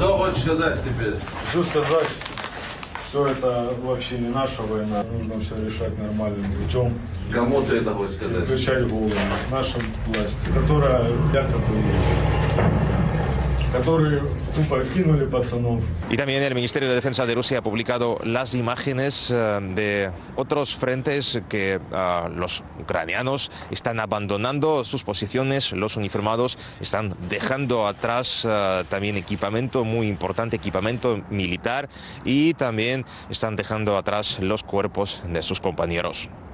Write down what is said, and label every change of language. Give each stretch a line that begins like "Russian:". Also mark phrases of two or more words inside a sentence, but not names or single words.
Russian: Что хочешь сказать теперь? Хочу сказать, Все это вообще не наша война. Нужно все решать нормальным путем. Кому ты это хочешь сказать? Включать голову нашей власти, которая якобы есть. Которые tupă кинули пацанов.
Spanish: Y también el Ministerio de Defensa de Rusia ha publicado las imágenes de otros frentes que los ucranianos están abandonando sus posiciones, los uniformados están dejando atrás también equipamiento muy importante, equipamiento militar, y también están dejando atrás los cuerpos de sus compañeros.